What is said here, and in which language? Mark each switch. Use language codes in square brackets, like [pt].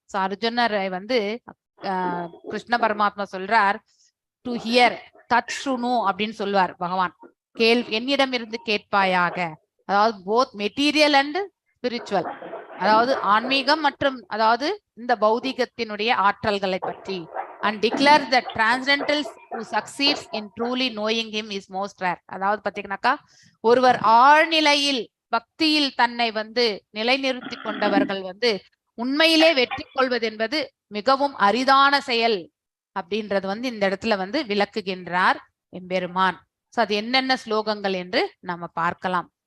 [ta] So அர்ஜுனரை வந்து கிருஷ்ண பரமாத்மா சொல்றார், டு ஹியர் டச் சுனு அப்படின்னு சொல்லுவார் பகவான். என்னிடம் இருந்து கேட்பாயாக, அதாவது [en] both material and spiritual, [ta] அதாவது ஆன்மீகம் மற்றும் அதாவது இந்த பௌதிகத்தினுடைய ஆற்றல்களை பற்றி. [en] and declares that transcendentals who succeeds in truly knowing him is most rare. [ta] அதாவது பாத்தீங்கன்னாக்கா ஒருவர் ஆழ்நிலையில் பக்தியில் தன்னை வந்து நிலைநிறுத்தி கொண்டவர்கள் வந்து உண்மையிலே வெற்றி கொள்வது என்பது மிகவும் அரிதான செயல் அப்படின்றது வந்து இந்த இடத்துல வந்து விளக்குகின்றார் எம்பெருமான். சோ அது என்னென்ன ஸ்லோகங்கள் என்று நம்ம பார்க்கலாம்.